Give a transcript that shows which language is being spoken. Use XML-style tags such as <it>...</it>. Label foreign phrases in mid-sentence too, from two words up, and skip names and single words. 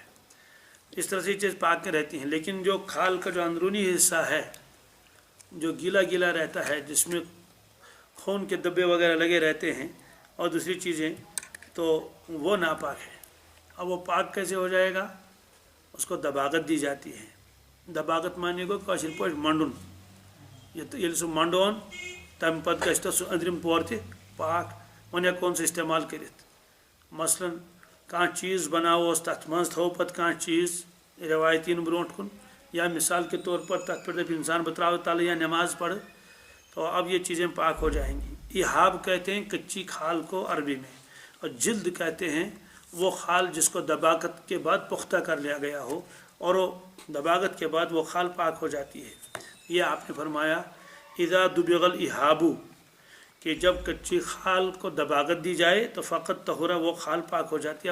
<ur>اس طرح سے یہ چیز پاک رہتی ہیں، لیکن جو کھال کا جو اندرونی حصہ ہے جو گیلا گیلا رہتا ہے، جس میں خون کے دبے وغیرہ لگے رہتے ہیں اور دوسری چیزیں، تو وہ ناپاک ہے۔ اب وہ پاک کیسے ہو جائے گا؟ اس کو دباغت دی جاتی ہے۔ دباغت معنی کو</ur> <ks>کاشر پوش منڈن، یہ تو یہ سو منڈون تم پت گھس تو سو اندرم پور تہ پاک، ون ہیکون سہ استعمال کرت۔ مثلاً کانٛہہ چیز بناووس تتھ منٛز تھو پتہٕ کانٛہہ چیز روایتین برونٹ کن،</ks> <ur>یا مثال کے طور پر</ur> <ks>تتھ پر دپ انسان بتراو تل</ks> <ur>یا نماز پڑھ، تو اب یہ چیزیں پاک ہو جائیں گی۔ احاب کہتے ہیں کچی کھال کو عربی میں، اور جلد کہتے ہیں وہ کھال جس کو دباغت کے بعد پختہ کر لیا گیا ہو، اور وہ دباغت کے بعد وہ کھال پاک ہو جاتی ہے۔ یہ آپ نے فرمایا</ur> <ar>اذا دبغ الاحاب،</ar> <ur>کہ جب کچی کھال کو دباغت دی جائے تو</ur> <ar>فقط طہورا،</ar> <ur>وہ کھال پاک ہو جاتی ہے۔</ur>